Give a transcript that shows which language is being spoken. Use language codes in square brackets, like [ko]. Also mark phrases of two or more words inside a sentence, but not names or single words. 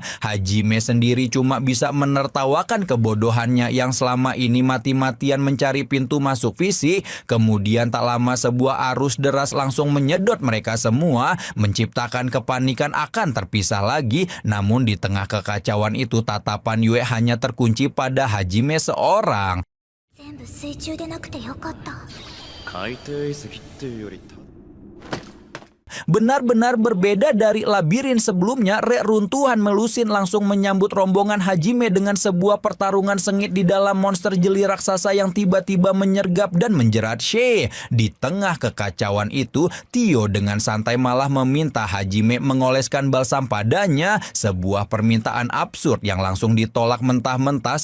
[id] Hajime sendiri cuma bisa menertawakan kebodohannya yang selama ini mati-matian mencari pintu masuk fisik. Kemudian tak lama sebuah arus deras langsung menyedot mereka semua, menciptakan kepanikan akan terpisah lagi. Namun di tengah kekacauan itu tatapan Yue hanya terkunci pada Hajime seorang. [ja] 全部水中でなくてよかった。海底遺跡っていうより [id] Benar-benar berbeda dari labirin sebelumnya, reruntuhan Melusin langsung menyambut rombongan Hajime dengan sebuah pertarungan sengit di dalam monster jeli raksasa yang tiba-tiba menyergap dan menjerat She. Di tengah kekacauan itu, Tio dengan santai malah meminta Hajime mengoleskan balsam padanya, sebuah permintaan absurd yang langsung ditolak mentah-mentah.